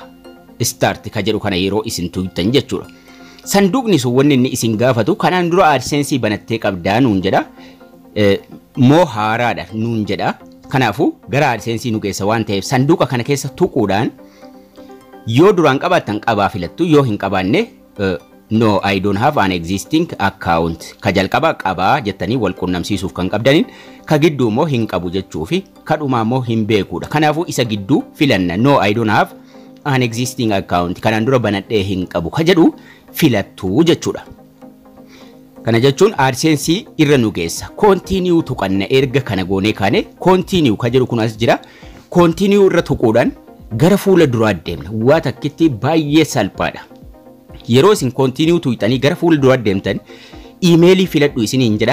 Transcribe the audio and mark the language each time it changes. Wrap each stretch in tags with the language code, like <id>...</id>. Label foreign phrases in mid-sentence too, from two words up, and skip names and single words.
<om>Start ka jedhu kana yeroo isin tuqxan jechuudha. Sanduuqni sun wanni inni isin gaafatu kanaan dura AdSense banattee qabdaa nuun jedha. Moo haaraadha nuun jedha. Kanaafuu gara AdSense nu geessa waan ta'eef sanduuqa kana keessa tuquudhaan yoo duraan qabaattan qabaa filattu yoo hin qabaanne</om> <en>no, I don't have an existing account.</en> <om>Ka jalqaba qabaa jettanii wal qunnamsiisuuf kan qabdaniin ka gidduu immoo hin qabu jechuufi ka dhumaa immoo hin beekuudha. Kanaafuu isa gidduu filanna.</om> <en>No, I don't have an existing account.</en> <om>Kanaan dura banadhee hin qabu ka jedhu filattuu jechuudha. Kana jechuun AdSense irra nu geessa. Continue tuqanna erga kana goonee kaane continue ka jedhu kun as jira. Continue irra tuquudhaan gara fuula duraa deemna. Waa takkitti baay'ee salphaadha. Yeroo isin continue tuqxanii gara fuula duraa deemtan emailii filadhu isiniin jedha.</om>